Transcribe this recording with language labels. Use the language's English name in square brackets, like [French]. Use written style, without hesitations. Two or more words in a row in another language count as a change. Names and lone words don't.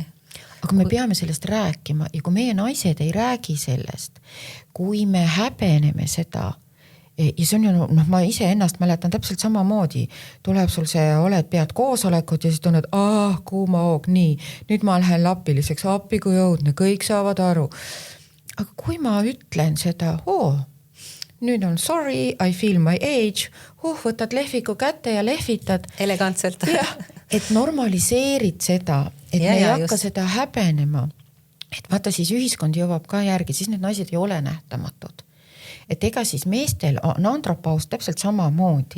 [Estonian] Aga me peame sellest rääkima ja kui meie naised ei räägi sellest, kui me häbeneme seda, ja see on ju, ma ise ennast mäletan täpselt samamoodi, tuleb sul see, pead koosolekut ja siis tunned, kuuma hoog, nii, nüüd ma lähen lapiliseks, appi kui õudne, kõik saavad aru. Aga kui ma ütlen seda, nüüd on [English] sorry, I feel my age, [Estonian] võtad lehviku kätte ja lehvitad. Elegantselt. Et normaliseerid seda, et me ei hakka seda häbenema. Et vaata siis ühiskond jõuab ka järgi, siis need naised ei ole nähtamatud. Et ega siis meestel on andropaus täpselt samamoodi.